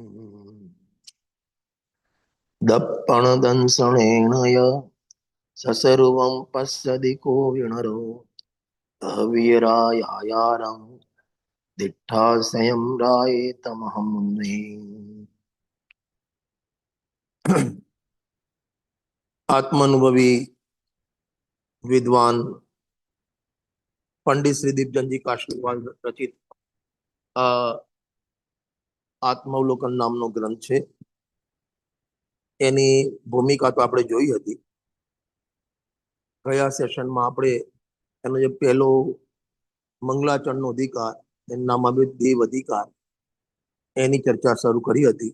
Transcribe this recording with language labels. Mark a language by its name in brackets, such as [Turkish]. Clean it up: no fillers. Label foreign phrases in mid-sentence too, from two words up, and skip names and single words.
[Prakrit languages] दप्पणदंसनेन य ससर्वं पश्यति को विनरो अवीरायारं दिट्ठासयं रायेतमहं मे। [Gujarati] आत्मानुभवी विद्वान पंडित श्री दीपचंद जी काशलीवाल रचित આત્માવલોકન નામનો ગ્રંથ છે. એની ભૂમિકા તો આપણે જોઈ હતી. ગયા સેશનમાં આપણે એનો જે પહેલો મંગલાચરણનો અધિકાર, એનું નામ આવ્યું દેવ અધિકાર, એની ચર્ચા શરૂ કરી હતી.